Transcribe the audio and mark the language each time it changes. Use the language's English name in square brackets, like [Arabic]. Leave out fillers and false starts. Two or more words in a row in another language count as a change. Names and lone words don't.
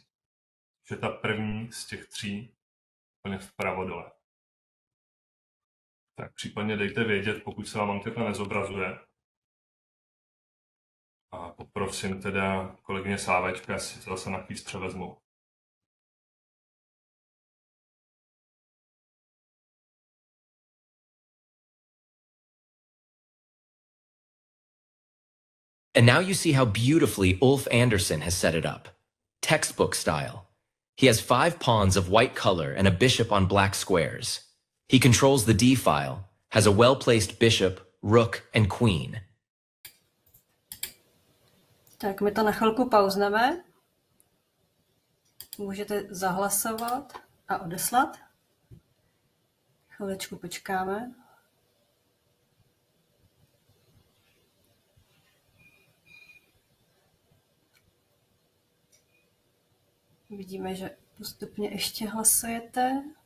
[Czech] Že ta první z těch 3 úplně vpravo dole. Tak případně dejte vědět, pokud se vám anketa nezobrazuje. A poprosím teda kolegyně Sávečka, jestli to zase na kvíz převezmu. [English] And now you see how beautifully Ulf Anderson has set it up. Textbook style. He has 5 pawns of white color and a bishop on black squares. He controls the D file, has a well-placed bishop, rook, and queen. [Czech] Tak my to na chvilku pauzneme. Můžete zahlasovat a odeslat. Chviličku počkáme. Vidíme, že postupně ještě hlasujete.